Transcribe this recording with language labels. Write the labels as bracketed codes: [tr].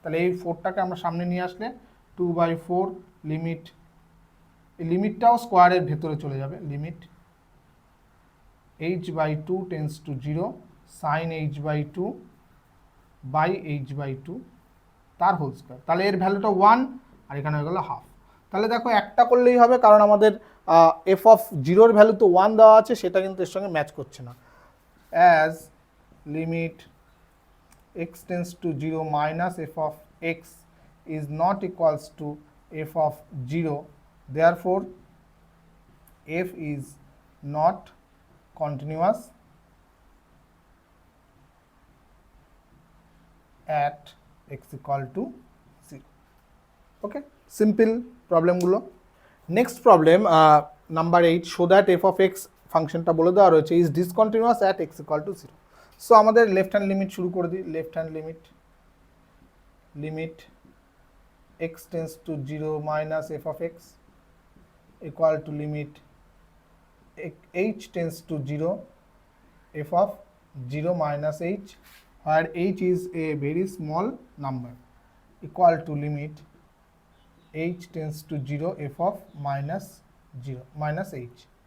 [bn] তাহলে এই 4টাকে আমরা সামনে নিয়ে আসলে 2/4 লিমিট, এই লিমিটটাও স্কোয়ারের ভেতরে চলে যাবে, limit h by 2 tends to 0 sign h by 2 by h by 2 তার হোল স্কোয়ার, তাহলে এর ভ্যালুটা 1 আর এখানে হয়ে গেল হাফ। তাহলে দেখো একটা করলেই হবে, কারণ আমাদের এফ অফ 0-র ভ্যালু তো 1 দেওয়া আছে, সেটা কিন্তু এর সঙ্গে ম্যাচ করছে না। [en] As limit x tends to 0 minus f of x is not equals to f of 0, therefore f is not continuous at x equal to 0. Okay, simple problem গুলো। Next problem number 8, show that f of x ফাংশনটা [bn] বলে দেওয়া রয়েছে [en] Is discontinuous at x equal to 0। So আমাদের left hand limit [bn] শুরু করে দিই, [en] Left hand limit, limit x tends to 0 minus f of x equal to limit h tends to 0 f of 0 minus h, where h is a very small number, equal to limit h tends to 0 f of minus 0 minus h।